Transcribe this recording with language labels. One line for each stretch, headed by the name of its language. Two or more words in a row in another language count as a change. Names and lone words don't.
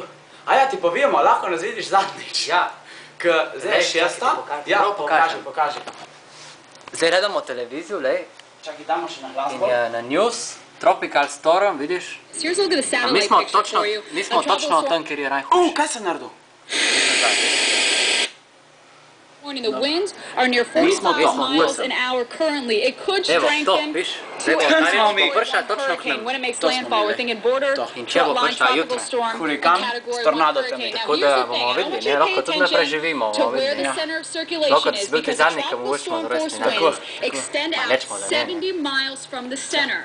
Slovenian: A ja, ti povemo, lahko nas vidiš zadnjič. Ja. Zdaj je 6. Ja, pokaži. Zdaj gledamo televizijo, lej. Čakaj, damo še na glasbo. In na news,
English: Tropical Storm,
Slovenian: vidiš? Mi smo točno tam, kjer je najhujše. Kaj sem naredil?
English: The winds are near 45 miles an hour currently. It could strengthen to a hurricane when it makes landfall. We're thinking border line tropical storm and category 1 hurricane. Now here's the thing, I want you to pay attention to where the center of circulation is, because the tropical storm force winds extend out 70 miles from the center.